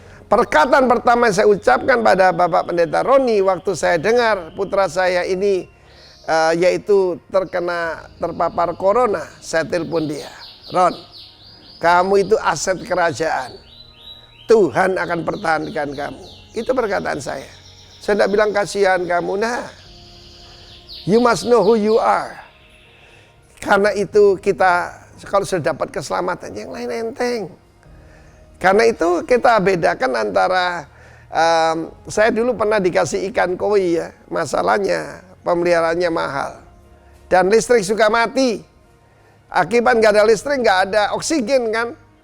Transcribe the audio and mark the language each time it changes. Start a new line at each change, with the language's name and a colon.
Indonesian: Perkataan pertama yang saya ucapkan pada Bapak Pendeta Roni waktu saya dengar putra saya ini yaitu terpapar corona, saya telepon dia, "Ron, kamu itu aset kerajaan. Tuhan akan pertahankan kamu." Itu perkataan saya. Saya tidak bilang kasihan kamu.
English: Nah, you must know who you are.
Indonesian: Karena itu kita kalau sudah dapat keselamatan, yang lain enteng. Karena itu kita bedakan antara Saya dulu pernah dikasih ikan koi ya. Masalahnya pemeliharaannya mahal. Dan listrik suka mati. Akibat nggak ada listrik, nggak ada oksigen kan.